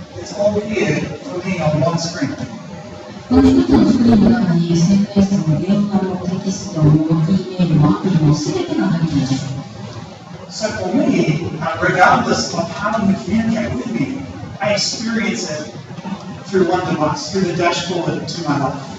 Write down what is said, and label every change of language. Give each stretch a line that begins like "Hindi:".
English: It's all here for me on one screen.
Japanese: この一つのスクリーンの中に SNS も電話もテキストも E メールもアプリも全てが入っています。
English: So for me, regardless of how you communicate with me, I experience it through one device, through the dashboard to my life.